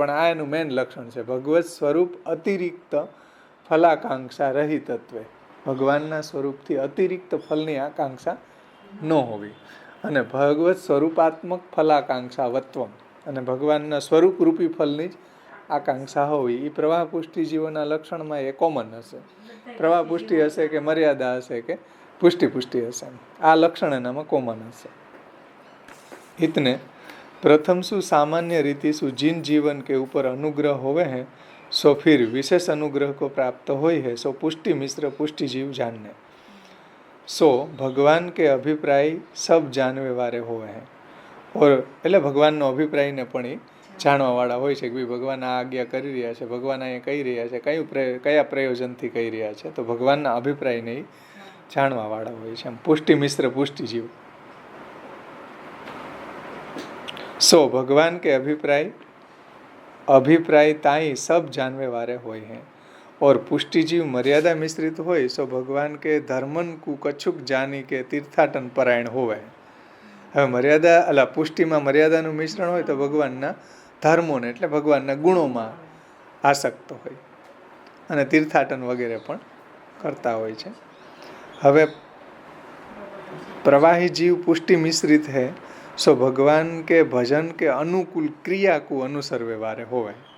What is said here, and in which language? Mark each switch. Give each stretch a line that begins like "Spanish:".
Gujarati: પણ આ એનું મેન લક્ષણ છે, ભગવત સ્વરૂપ અતિરિક્ત ફલાકાંક્ષા રહિતત્વે, ભગવાનના સ્વરૂપથી અતિરિક્ત ફલની આકાંક્ષા ન હોવી, અને ભગવત સ્વરૂપાત્મક ફલાકાંક્ષા વત્વમ, અને ભગવાનના સ્વરૂપરૂપી ફલની જ આકાંક્ષા હોવી. એ પ્રવાહ પુષ્ટિ જીવોના લક્ષણમાં એ કોમન હશે. પ્રવાહ પુષ્ટિ હશે કે મર્યાદા હશે કે પુષ્ટિ હશે, આ લક્ષણ એનામાં કોમન હશે.
Hindi: इतने प्रथम सु सामान्य रीति सु जिन जीवन के ऊपर अनुग्रह होवे हैं सो फिर विशेष अनुग्रह को प्राप्त होई है सो पुष्टि मिश्र पुष्टि जीव जानने, सो भगवान के अभिप्राय सब जानवे वारे होवे हैं.
Gujarati: और એટલે ભગવાનનો અભિપ્રાયને પણ એ જાણવાવાળા હોય છે કે ભાઈ ભગવાન આ આજ્ઞા કરી રહ્યા છે, ભગવાન અહીંયા કહી રહ્યા છે, કયા પ્રયોજનથી કહી રહ્યા છે, તો ભગવાનના અભિપ્રાયને જાણવાવાળા હોય છે. પુષ્ટિ મિશ્ર પુષ્ટિ જીવ.
Hindi: સો ભગવાન के अभिप्राय ताई सब जानवे वाले होय हैं और पुष्टि जीव मर्यादा मिश्रित होय सो भगवान के धर्मन कु कछुक जानी के तीर्थाटन परायण होवे.
Gujarati: હવે મર્યાદા અલા પુષ્ટિમાં મર્યાદાનું મિશ્રણ હોય તો ભગવાનના ધર્મોને એટલે ભગવાનના ગુણોમાં આસક્ત હોય અને તીર્થાટન વગેરે પણ કરતા હોય છે.
Hindi: હવે प्रवाही जीव पुष्टि मिश्रित है सो भगवान के भजन के अनुकूल क्रिया को अनुसरवे वारे होवे.